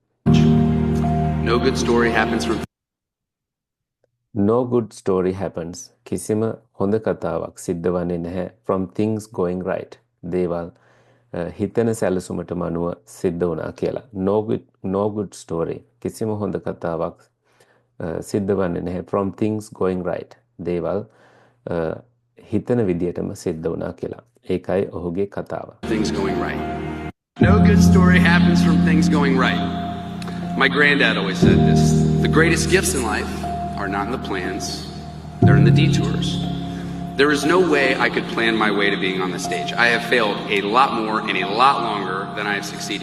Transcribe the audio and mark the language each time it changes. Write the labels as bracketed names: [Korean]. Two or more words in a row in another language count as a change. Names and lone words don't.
[English] No good story happens from no good story happens [Sinhala] කිසිම හොඳ කතාවක් සිද්ධ වන්නේ නැහැ [English] from things going right [Sinhala] දේවල් හිතන සැලසුමට මනුව සිද්ධ වුණා කියලා [English] no good story [Sinhala] කිසිම හොඳ කතාවක් සිද්ධ වන්නේ නැහැ [English] from things going right [Sinhala] දේවල් හිතන විදියටම සිද්ධ වුණා කියලා ඒකයි ඔහුගේ කතාව [English] things going right. No good story happens from things going right. My granddad always said this. The greatest gifts in life are not in the plans, they're in the detours. There is no way I could plan my way to being on the stage. I have failed a lot more and a lot longer than I have succeeded.